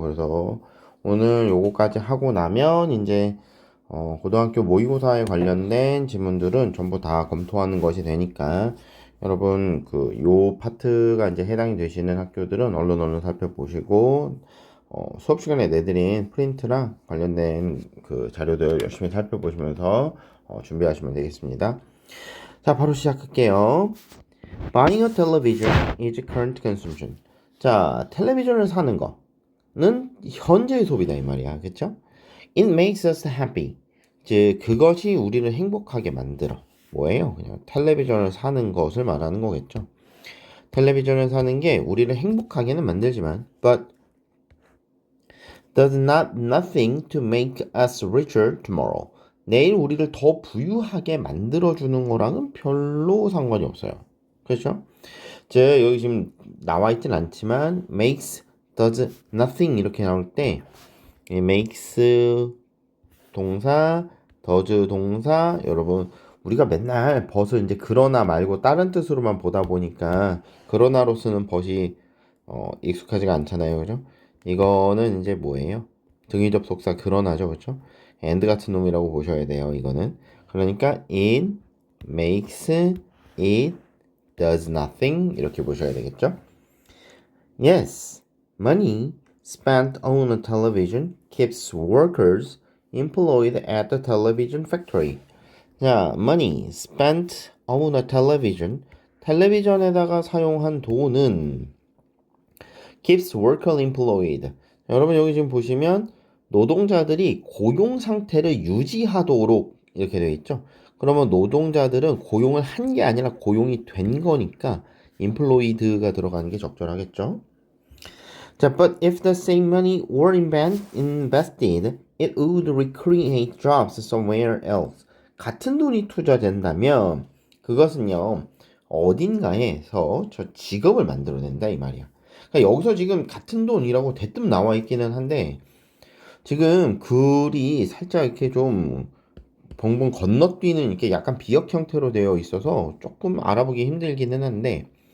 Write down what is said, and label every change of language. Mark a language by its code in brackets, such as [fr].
[ko] 그래서 오늘 요거까지 하고 나면 이제 고등학교 모의고사에 관련된 지문들은 전부 다 검토하는 것이 되니까 여러분 요 파트가 이제 해당이 되시는 학교들은 얼른 살펴보시고 수업 시간에 내드린 프린트랑 관련된 그 자료들 열심히 살펴보시면서 준비하시면 되겠습니다. 자, 바로 시작할게요. [en] Buying a television is current consumption. [ko] 자, 텔레비전을 사는 거는 현재의 소비다 이 말이야. [en] 그쵸? It makes us happy. [ko] 즉, 그것이 우리를 행복하게 만들어. 뭐예요? 그냥 텔레비전을 사는 것을 말하는 거겠죠. 텔레비전을 사는 게 우리를 행복하게는 만들지만 [en] but does nothing to make us richer tomorrow. [ko] 내일 우리를 더 부유하게 만들어주는 거랑은 별로 상관이 없어요. 그렇죠? 제 여기 지금 나와 있진 않지만 [en] makes, does nothing [ko] 이렇게 나올 때 makes 동사, does 동사 여러분 우리가 맨날 벗을 이제 그러나 말고 다른 뜻으로만 보다 보니까 그러나로 쓰는 벗이 익숙하지가 않잖아요. 그죠? 이거는 이제 뭐예요? 등위 접속사 그러나죠. 그렇죠? and 같은 놈이라고 보셔야 돼요. 이거는. 그러니까 [en] it makes it does nothing [ko] 이렇게 보셔야 되겠죠? [en] Yes, money spent on a television keeps workers employed at the television factory. 자, money spent on a television. [ko] 텔레비전에다가 사용한 돈은 [en] keeps worker employed. [ko] 여러분 여기 지금 보시면 노동자들이 고용 상태를 유지하도록 이렇게 되어 있죠. 그러면 노동자들은 고용을 한 게 아니라 고용이 된 거니까 employed가 들어가는 게 적절하겠죠. [en] 자, but if the same money were invested, it would recreate jobs somewhere else. [ko] 같은 돈이 투자된다면 그것은요 어딘가에서 저 직업을 만들어낸다 이 말이야. 그러니까 여기서 지금 같은 돈이라고 대뜸 나와 있기는 한데 지금 글이 살짝 이렇게 좀 벙벙 건너뛰는 이렇게 약간 비역 형태로 되어 있어서 조금 알아보기 힘들기는 한데